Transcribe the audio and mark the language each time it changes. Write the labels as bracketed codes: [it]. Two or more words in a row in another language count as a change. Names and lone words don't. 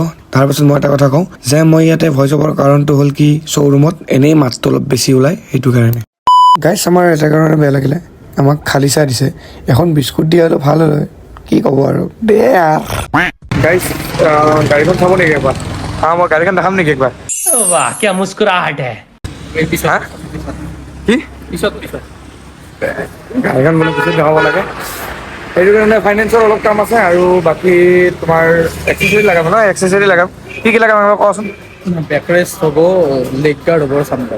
[as] তাৰপাছত মই এটা কথা কওঁ যে মই ইয়াতে [en] voice over [as] কাৰণটো হ'ল কি, শ্ব'ৰুমত এনেই মাতটো অলপ বেছি ওলায়, সেইটো কাৰণে। গাইজ আমাৰ এটা কাৰণে বেয়া লাগিলে, আমাক খালী চাহ দিছে, এখন বিস্কুট দিয়া হ'লে ভাল হয়, কি ক'ব আৰু দে। গাইজ গাড়ীখন চাব নেকি একবাৰ? মই গাড়ীখন দেখাম নেকি একবাৰ? [hi] वाह क्या मुस्कुराहट है। [as] কি গাড়ীখন মানে পিছত দেখাব লাগে, সেইটো কাৰণে ফাইনেন্সৰ অলপ কাম আছে। আৰু বাকী তোমাৰ এক্সেচৰি লগাব ন, এক্সেচৰি লগাম। কি কি লগাম কোৱাচোন? बैकरेस्ट হ'ব, লেগ গাৰ্ড হ'ব, চামডাল।